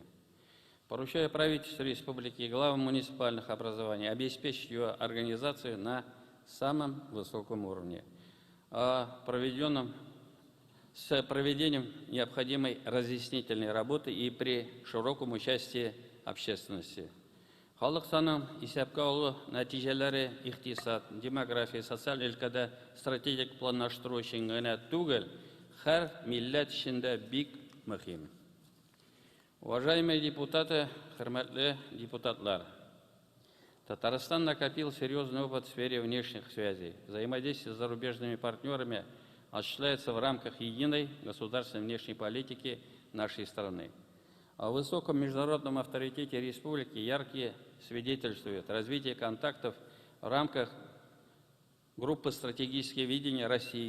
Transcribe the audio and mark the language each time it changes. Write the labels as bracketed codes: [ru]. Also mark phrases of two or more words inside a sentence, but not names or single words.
[ru] Поручаю правительству республики и главам муниципальных образований обеспечить ее организацию на самом высоком уровне, с проведением необходимой разъяснительной работы и при широком участии общественности. [tt] Халық санын исәпкә алу нәтиҗәләре икътисад, демография, социаль өлкәдә стратегик планлаштыру өчен генә түгел, һәр милләт өчен дә бик мөһим. [ru] Уважаемые депутаты, [tt] хөрмәтле депутатлар, [ru] Татарстан накопил серьезный опыт в сфере внешних связей. Взаимодействие с зарубежными партнерами осуществляется в рамках единой государственной внешней политики нашей страны. О высоком международном авторитете республики яркие свидетельствуют развитие контактов в рамках группы «Стратегические видения России.